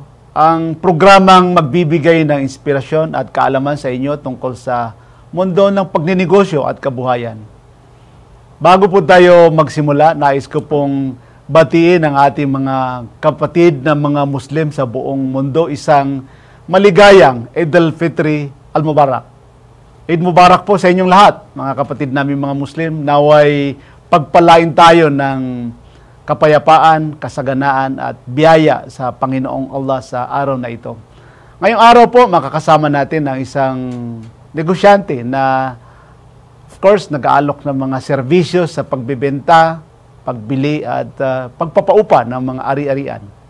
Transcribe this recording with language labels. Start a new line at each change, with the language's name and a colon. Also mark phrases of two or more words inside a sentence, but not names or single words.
Filipino: Ang programang magbibigay ng inspirasyon at kaalaman sa inyo tungkol sa mundo ng pagninegosyo at kabuhayan. Bago po tayo magsimula, nais ko pong batiin ang ating mga kapatid na mga Muslim sa buong mundo isang maligayang
Arabic: Eid al-Fitri al-Mubarak. Eid Mubarak
Filipino: po sa inyong lahat, mga kapatid namin mga Muslim. Naway pagpalain tayo ng kapayapaan, kasaganaan at biyaya sa Panginoong Allah sa araw na ito. Ngayong araw po, makakasama natin ang isang negosyante na
English: of course
Filipino: nag-aalok ng mga serbisyo sa pagbebenta, pagbili at pagpapaupa ng mga ari-arian.